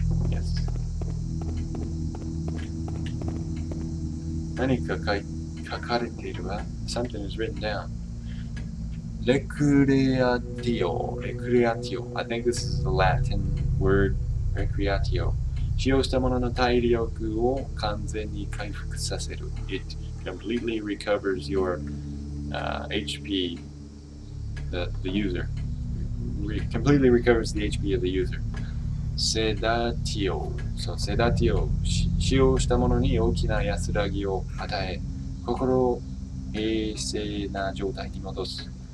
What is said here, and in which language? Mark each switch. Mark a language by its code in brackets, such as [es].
[en] Yes. [ja] 何か書かれているわ. [en] Something is written down. Recreatio. I think this is the Latin word recreatio. [ja] 使用したものの体力を完全に回復させる. [en] It completely recovers your HP, the user. Completely recovers the HP of the user. Sedatio. So sedatio. [ja] 使用したものに大きな安らぎを与え、心を平静な状態に戻す.